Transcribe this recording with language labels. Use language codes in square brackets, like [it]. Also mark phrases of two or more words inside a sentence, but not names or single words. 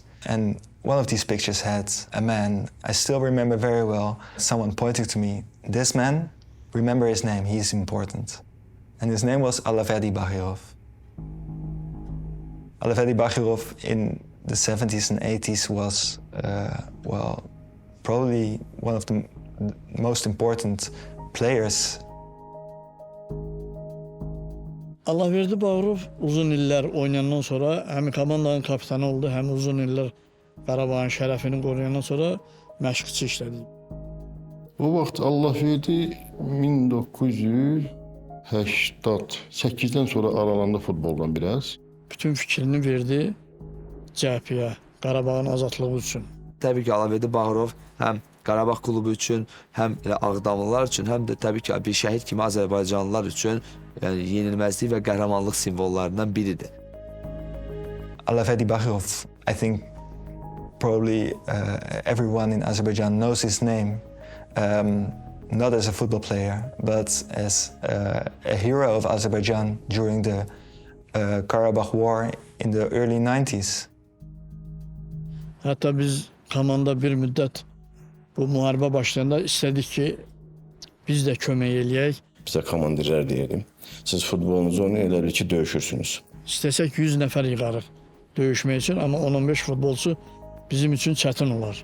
[en] And one of these pictures had a man, I still remember very well, someone pointing to me, this man, remember his name, he's important. And his name was Alavedi Bakhirov. Alavedi Bakhirov in the 70s and 80s was, well, probably one of the most important players. [az] Allahverdi Bağırov uzun illər oynayandan sonra həm komandanın kapitanı oldu, həm uzun illər Qarabağın şərəfini qoruyandan sonra məşqçi işlədi. O vaxt Allahverdi 1988-dən sonra aralandı futboldan biraz. Bütün fikrini verdi cəbhəyə, Qarabağın azadlığı üçün. Təbii ki, Allahverdi Bağırov həm Qarabağ klubu üçün, həm Ağdamlılar üçün, həm də təbii ki, bir şəhid kimi Azərbaycanlılar üçün yəni yenilməzlik və qəhrəmanlıq simvollarından biridir. [en] Alavedi Bakhirov, I think probably everyone in Azerbaijan knows his name, not as a football player, but as a hero of Azerbaijan during the Karabakh War in the early 90s. [az] Hətta biz komanda bir müddət bu müharibə başlayanda istədik ki, biz də kömək eləyək. Bizə komandirlər deyirdim. Siz futbolunuzu oynayın, elə ki döyüşürsünüz. İstəsək 100 nəfər yığarıq döyüşmək üçün, amma 10-15 futbolçu bizim üçün çətin olar.